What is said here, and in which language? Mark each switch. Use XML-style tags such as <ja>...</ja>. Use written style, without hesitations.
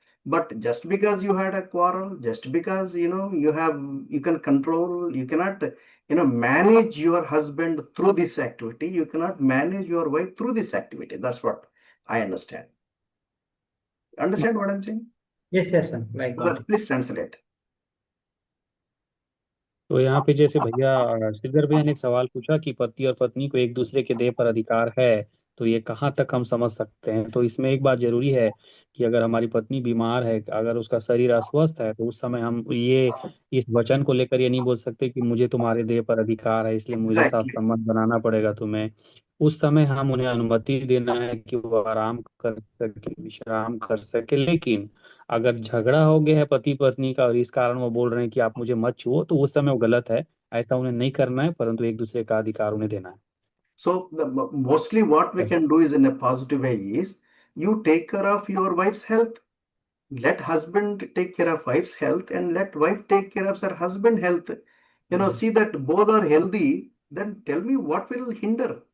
<en>But just because you had a quarrel, just because you can control, you cannot manage your husband through this activity. You cannot manage your wife through this activity. That's what I understand. Understand what I'm saying? Yes, sir. Like that. Please translate.</en> <hi>तो यहाँ पे जैसे भैया श्रीधर भैया ने एक सवाल पूछा कि पति और पत्नी को एक दूसरे के देह पर अधिकार है, तो ये कहाँ तक हम समझ सकते हैं। तो इसमें एक बात जरूरी है कि अगर हमारी पत्नी बीमार है, अगर उसका शरीर अस्वस्थ है, तो उस समय हम ये इस वचन को लेकर ये नहीं बोल सकते कि मुझे तुम्हारे देह पर अधिकार है, इसलिए मुझे साथ</hi> <en>Exactly.</en> <hi>संबंध बनाना पड़ेगा तुम्हें। उस समय हम उन्हें अनुमति देना है कि वो आराम कर सके, विश्राम कर सके। लेकिन अगर झगड़ा हो गया है पति पत्नी का और इस कारण वो बोल रहे हैं कि आप मुझे मत छुओ, तो उस समय वो गलत है। ऐसा उन्हें नहीं करना है, परंतु एक दूसरे का अधिकार उन्हें देना है।</hi> <en>So mostly what we can do is in a positive way is you take care of your wife's health. Let husband take care of wife's health and let wife take care of her husband health. See that both are healthy, then tell me what will hinder.</en>